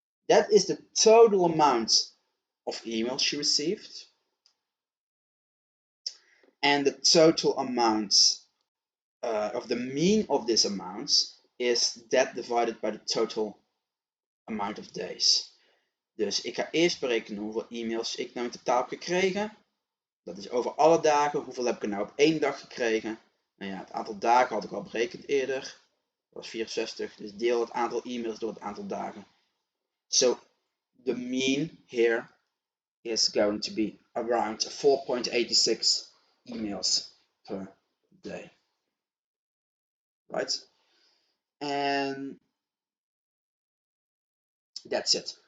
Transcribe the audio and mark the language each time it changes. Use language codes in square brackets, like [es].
[en] That is the total amount of emails she received. And the total amount of the mean of this amount is that divided by the total amount of days. [nl] Dus ik ga eerst berekenen hoeveel e-mails ik nou in totaal heb gekregen. Dat is over alle dagen. Hoeveel heb ik er nou op één dag gekregen? Nou ja, het aantal dagen had ik al berekend eerder. Dat was 64. Dus deel het aantal e-mails door het aantal dagen. [en] So the mean here is going to be around 4.86 emails per day. Right? And that's it.